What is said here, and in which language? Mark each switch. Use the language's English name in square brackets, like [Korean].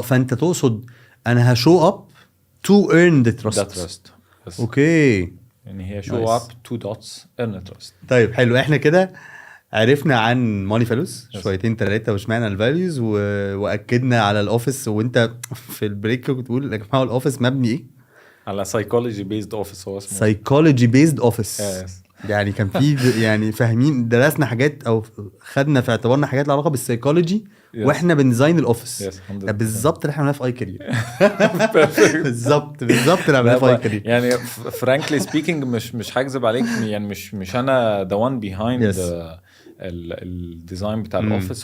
[Arabic] فانت تقصد انا هشو اب [English] to earn the trust. [Arabic] اوكي. يعني هي [English] show up 2 dots earn the trust. [Arabic] طيب حلو. احنا كده عرفنا عن ماني فيلوز شويتين 3 وسمعنا الفاليوز واكدنا على الاوفيس. وانت في البريك بتقول يا جماعه الاوفيس مبني ايه؟ على [English] psychology based office. [Arabic] هو اسمه [English] psychology based office. [Arabic] يعني كان في يعني فاهمين، درسنا حاجات او خدنا في اعتبارنا حاجات لها علاقه بالسايكولوجي واحنا بنديزاين الاوفيس. بالظبط اللي احنا عملناه في اي كارير. بالظبط اللي عملناه في اي كارير. يعني [English] frankly speaking [Arabic] مش هكذب عليك، يعني مش انا [English] the one behind [Arabic] الديزاين بتاع الاوفيس.